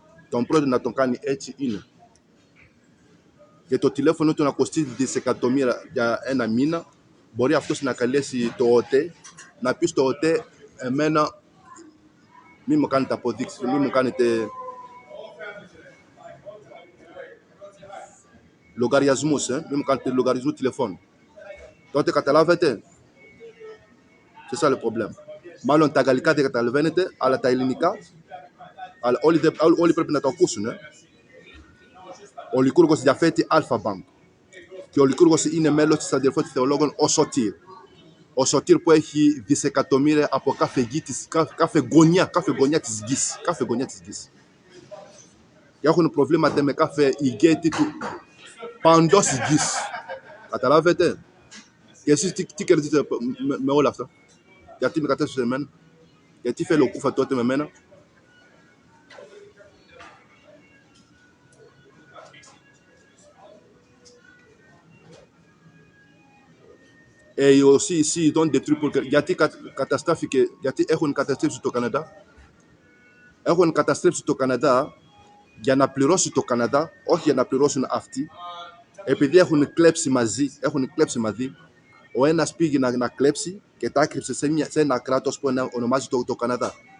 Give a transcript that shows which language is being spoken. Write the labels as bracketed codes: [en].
[el] Τον πρόεδρο να τον κάνει έτσι είναι. Και το τηλέφωνο του να κοστίζει δισεκατομμύρια για ένα μήνα, μπορεί αυτός να καλέσει το ΟΤΕ, να πει στο ΟΤΕ, εμένα μην μου κάνετε αποδείξεις, μην μου κάνετε λογαριασμούς, μην μου κάνετε λογαριασμού τηλεφώνου. Τότε καταλάβετε, [fr] c'est ça le problème. [el] Μάλλον τα γαλλικά δεν καταλαβαίνετε, αλλά τα ελληνικά, αλλά όλοι πρέπει να το ακούσουν. Ο Λικούργος διαθέτει Alpha-Bank και ο Λικούργος είναι μέλος της αδελφότητας θεολόγων ο Σωτήρ. Ο Σωτήρ που έχει δισεκατομμύρια από κάθε γωνιά της γης. Και έχουν προβλήματα με κάθε ηγέτη του παντός της γης. Καταλάβετε? Και εσείς τι κερδίζετε με όλα αυτά? Γιατί με κατέστρεψε εμένα? Γιατί θέλει ο Κούφα τότε με μένα? [fr] Et aussi ici, ils donnent des trucs pour... [el] Γιατί έχουν καταστρέψει το Καναδά? Έχουν καταστρέψει το Καναδά για να πληρώσει το Καναδά, όχι για να πληρώσουν αυτοί, επειδή έχουν κλέψει μαζί. Ο ένας πήγε να κλέψει και τα άκρυψε σε ένα κράτος που ονομάζει το Καναδά.